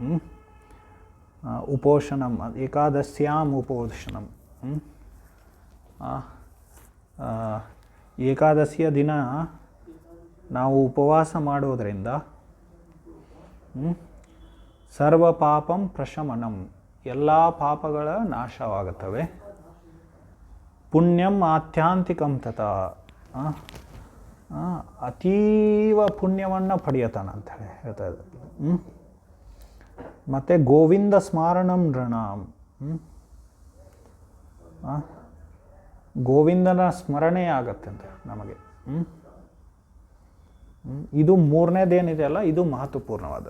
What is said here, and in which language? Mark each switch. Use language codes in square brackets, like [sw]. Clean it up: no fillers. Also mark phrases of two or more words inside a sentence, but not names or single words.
[sa] ಉಪೋಷಣಂ ಏಕಾದಶ್ಯಾಂ ಉಪೋಷಣಂ. [kn] ಏಕಾದಶಿಯ ದಿನ ನಾವು ಉಪವಾಸ ಮಾಡೋದರಿಂದ [sa] ಸರ್ವ ಪಾಪಂ ಪ್ರಶಮನಂ, [kn] ಎಲ್ಲ ಪಾಪಗಳ ನಾಶವಾಗುತ್ತವೆ. [sa] ಪುಣ್ಯಂ ಆತ್ಯಾಂತಿಕಂ ತಥಾ, [kn] ಅತೀವ ಪುಣ್ಯವನ್ನು ಪಡೆಯತಾನಂತ ಹೇಳ್ತಾ ಇದ್ದಾರೆ. ಮತ್ತು [sa] ಗೋವಿಂದ ಸ್ಮಾರಣಂ ನೃಣಾಂ, [kn] ಗೋವಿಂದನ ಸ್ಮರಣೆ ಆಗತ್ತಂತೆ ನಮಗೆ. ಇದು ಮೂರನೇದೇನಿದೆಯಲ್ಲ, ಇದು ಮಹತ್ವಪೂರ್ಣವಾದದ್ದು.